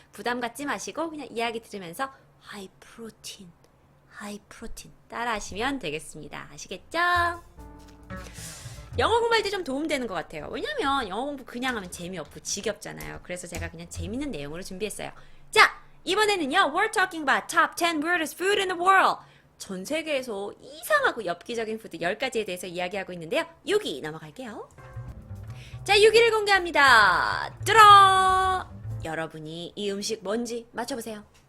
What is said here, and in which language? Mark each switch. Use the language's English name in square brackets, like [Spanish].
[Korean] 부담 갖지 마시고, 그냥 이야기 들으면서 [English] high protein. [Korean] 하이 프로틴 따라 하시면 되겠습니다. 아시겠죠? 영어 공부할 때 좀 도움되는 것 같아요. 왜냐면 영어 공부 그냥 하면 재미없고 지겹잖아요. 그래서 제가 그냥 재밌는 내용으로 준비했어요. 자, 이번에는요. [English] We're talking about top 10 weirdest food in the world. [Korean] 전 세계에서 이상하고 엽기적인 푸드 10가지에 대해서 이야기하고 있는데요. 6위 넘어갈게요. 자, 6위를 공개합니다. 뚜러! 여러분이 이 음식 뭔지 맞춰보세요.